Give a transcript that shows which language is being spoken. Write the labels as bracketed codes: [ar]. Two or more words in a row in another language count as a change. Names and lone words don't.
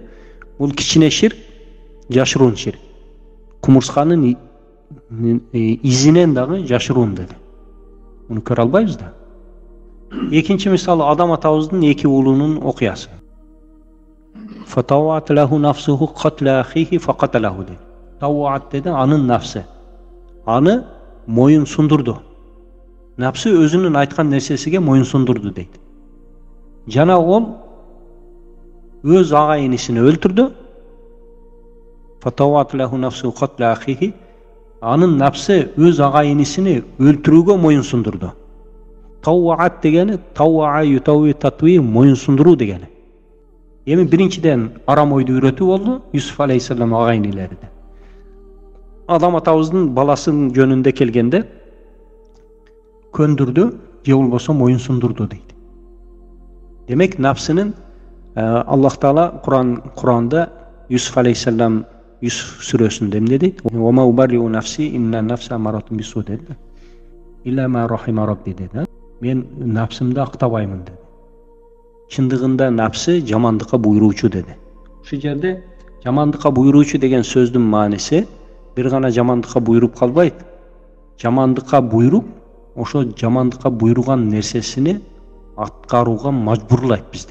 [ky] Бул кичине ширк, жашыруун ширк. Кумурсканын изинен дагы жашыруун деди. Муну көрө албайбыз да. Экинчи мисалы, Адам атабыздын эки уулунун окуясы. [ar] فطوعت له نفسه قتل أخيه فقتله деди. [ky] Тават деди, анын нафсы. Аны моюн сундурду. Напсы өзүнүн айткан нерсесиге моюн сундурду дейт. Жана ол өз агайынысын өлтүрдү. [ar] فطوعت له نفسه قتل أخيه. [ky] Анын напсы өз агайынысыны өлтүрүүгө моюн сундурду. Таваат дегени, [ar] طاوع يطاوع تطويع, [ky] моюн сундуруу дегени. Эми биринчиден арам ойду үйрөтүү болду Юсуф алейхиссалам агайынелерде. Адам атабыздын баласынын жөнүндө келгенде көндүрдү же болбосо моюн сундурду дейт. Демек напсынын Аллах Таала Куранда Юсуф алейхиссалам Юсуф сүрөсүндө эмне дейт? [ar] وما أبرئ نفسي إن النفس أمارة بالسوء дейт. إلا ما رحم ربي дейт. [ky] Мен напсымды актабаймын dedi. Чындыгында напсы жамандыкка буйруучу dedi. Ушул жерде жамандыкка буйруучу деген сөздүн мааниси бир гана жамандыкка буйруп калбайт. Жамандыкка буйруп, ошо жамандыкка буйруган нерсесини аткарууга мажбурлайт бизди.